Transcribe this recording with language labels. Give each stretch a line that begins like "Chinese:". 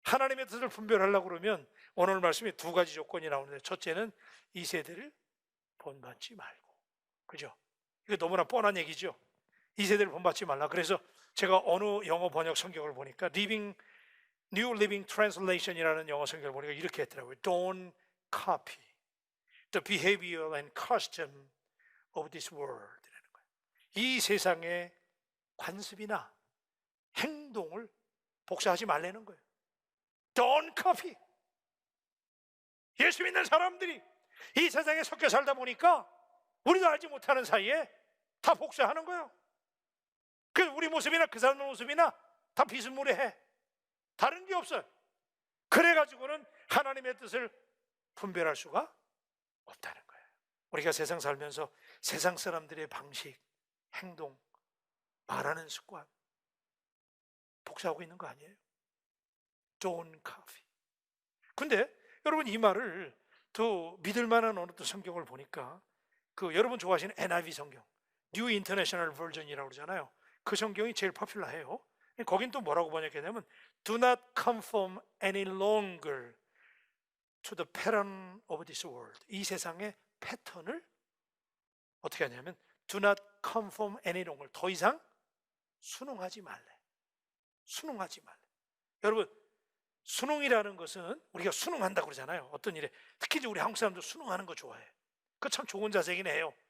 Korean: 하나님의 뜻을 분별하려고 그러면 오늘 말씀에 두 가지 조건이 나오는데, 첫째는 이 세대를 본받지 말고, 그죠? 이거 너무나 뻔한 얘기죠. 이 세대를 본받지 말라. 그래서 제가 어느 영어 번역 성경을 보니까 New Living Translation이라는 영어 성경을 보니까 이렇게 했더라고요.
English: Don't copy the behavior and custom of this world.
Korean: 이 세상의 관습이나 행동을 복사하지 말라는 거예요.
English: Don't copy.
Korean: 예수 믿는 사람들이 이 세상에 섞여 살다 보니까 우리도 알지 못하는 사이에 다 복사하는 거예요. 그 우리 모습이나 그 사람 모습이나 다 비스무리해. 다른 게 없어요. 그래가지고는 하나님의 뜻을 분별할 수가 없다는 거예요. 우리가 세상 살면서 세상 사람들의 방식, 행동, 말하는 습관 복사하고 있는 거 아니에요?
English: Don't copy.
Korean: 근데 여러분, 이 말을 더 믿을 만한 어느 또 성경을 보니까 그 여러분 좋아하시는 NIV 성경, New International Version이라고 그러잖아요. 그 성경이 제일 포퓰러해요. 거긴 또 뭐라고 번역했냐면
English: Do not conform any longer to the pattern of this world.
Korean: 이 세상의 패턴을 어떻게 하냐면
English: Do not conform any longer.
Korean: 더 이상 순응하지 말래. 순응하지 말래. 여러분, 순응이라는 것은 우리가 순응한다고 그러잖아요. 어떤 일에. 특히 이제 우리 한국 사람들 순응하는 거 좋아해. 그거 참 좋은 자세긴 해요.